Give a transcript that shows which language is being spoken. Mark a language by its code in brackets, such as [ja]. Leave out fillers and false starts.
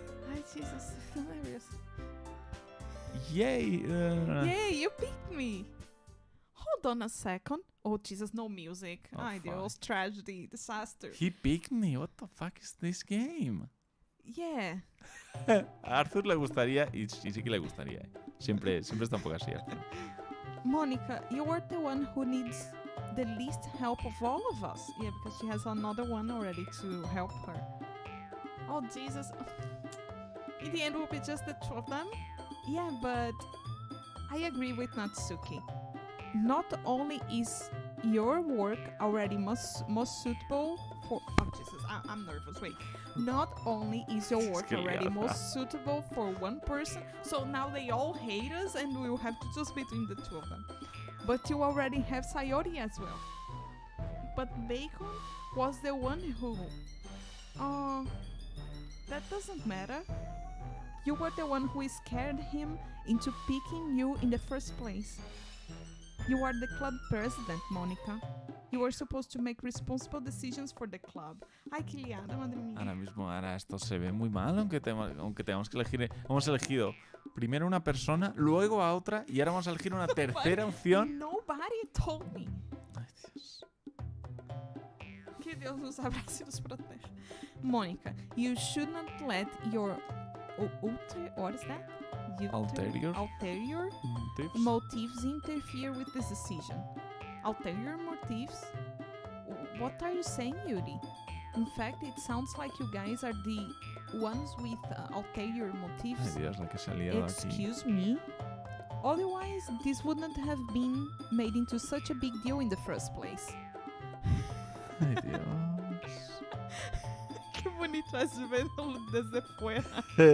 [en] Ay, Jesus, hilarious. Yay! Yay, you picked me. Hold on a second. Oh, Jesus, no music. Oh, Ay, fuck. Dios, tragedy, disaster. He picked me. What the fuck is this game? Yeah. [es] A Arthur le gustaría y sí que le gustaría. Siempre está un poco así. Arthur. [en] Monica, you are the one who needs the least help of all of us. Yeah, because she has another one already to help her. Oh, Jesus. In the end, will be just the two of them? Yeah, but I agree with Natsuki. Not only is your work already most suitable for... Oh, Jesus, I'm nervous. Wait. Not only is your work [es] que [en] already [es] liada. [en] most suitable for one person, so now they all hate us and we'll have to choose between the two of them. But you already have Sayori as well. But Bacon was the one who... Oh, that doesn't matter. You were the one who scared him into picking you in the first place. You are the club president, Monica. You were supposed to make responsible decisions for the club. [es] Ay, qué liada, madre mía. Ahora esto se ve muy mal, aunque tengamos que elegir. Hemos elegido primero una persona, luego a otra, y ahora vamos a elegir una tercera opción. [en] Nobody told me. [es] Ay, Dios. [pt] Qué Que Deus nos abrace e nos proteja. [en] Monica, you should not let your what is that? Ulterior Ulterior motives? motives interfere with this decision. Ulterior motives? What are you saying, Yuri? In fact, it sounds like you guys are the ones with ulterior [es] Ay, [en] motives. [es] Dios, la que se ha liado aquí. [en] Excuse me? Otherwise, this wouldn't have been made into such a big deal in the first place. [es] Ay, Dios. Qué bonito es verlo desde fuera.